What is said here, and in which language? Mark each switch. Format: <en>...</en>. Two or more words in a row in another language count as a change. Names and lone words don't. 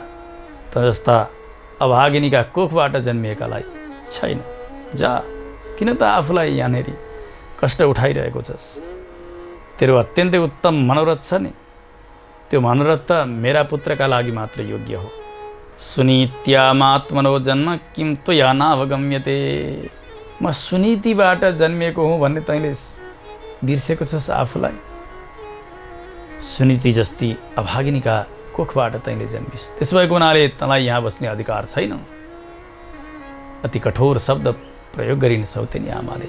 <ne>त जस्ता अभागिनीका कोखबाट जन्मिएकालाई छैन। जा, किन त आफूलाई यहाँनेरि कष्ट उठाइरहेको छस्? तेरो अत्यन्तै उत्तम मनोरथ छ नि, त्यो मनोरथ त मेरा पुत्रका लागि मात्र योग्य हो।</ne> <sa>सुनीत्यामात्मनो जन्म किं त्वया नावगम्यते।</sa> <ne>म सुनीतिबाट जन्मिएको हुँ भन्ने तैँले बिर्सेको छस् आफूलाई। सुनीति जस्ती अभागिनीका कोखबाट तैँले जन्मिस्, त्यसो भएको हुनाले तँलाई यहाँ बस्ने अधिकार छैन। अति कठोर शब्द प्रयोग गरिन् सौतेनी आमाले।</ne>